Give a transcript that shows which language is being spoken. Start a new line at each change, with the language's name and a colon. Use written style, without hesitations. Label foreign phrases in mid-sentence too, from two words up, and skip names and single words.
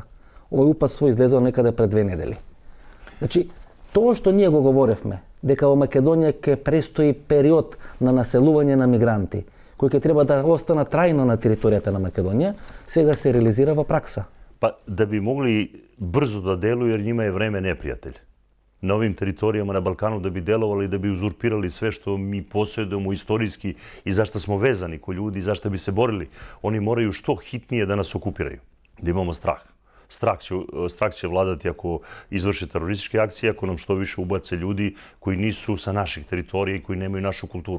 Macedonian: Овој упатство излезло некаде пред 2 недели. Значи, тоа што ние го говоревме, дека во Македонија ќе престои период на населување на мигранти, кои ќе треба да останат трајно на територијата на Македонија, сега се реализира во пракса.
Serbian: Па да би могли брзо да делуju, jer njima je vreme neprijatelj. Na ovim teritorijama na Balkanu da bi delovali i da bi uzurpirali sve što mi posjedujemo istorijski i zašto smo vezani ko ljudi i zašto bi se borili, oni moraju što hitnije da nas okupiraju, da imamo strah. Strah će vladati ako izvrše terorističke akcije, ako nam što više ubace ljudi koji nisu sa naših teritorija i koji nemaju našu kulturu.